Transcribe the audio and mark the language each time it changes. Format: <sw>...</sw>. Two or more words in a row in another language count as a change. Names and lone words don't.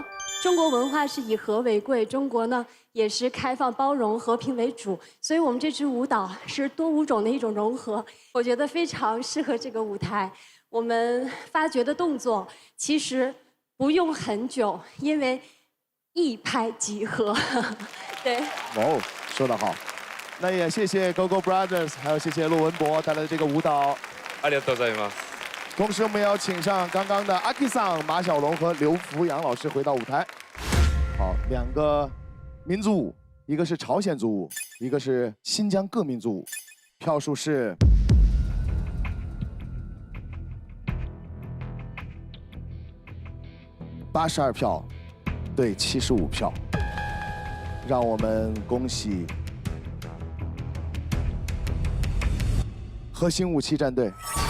<zh>中国文化是以和为贵，中国呢也是开放包容、和平为主，所以我们这支舞蹈是多舞种的一种融合，我觉得非常适合这个舞台。我们发掘的动作其实不用很久，因为一拍即合。对。哦，说得好。那也谢谢 Gogo Brothers， 还有谢谢骆文博带来的这个舞蹈。</zh> <ja>ありがとうございます。</ja> <zh>同时，我们也要请上刚刚的阿 K 桑、马小龙和刘福阳老师回到舞台。好，两个民族舞，一个是朝鲜族舞，一个是新疆各民族舞。票数是82票对75票，让我们恭喜核心武器战队。</zh>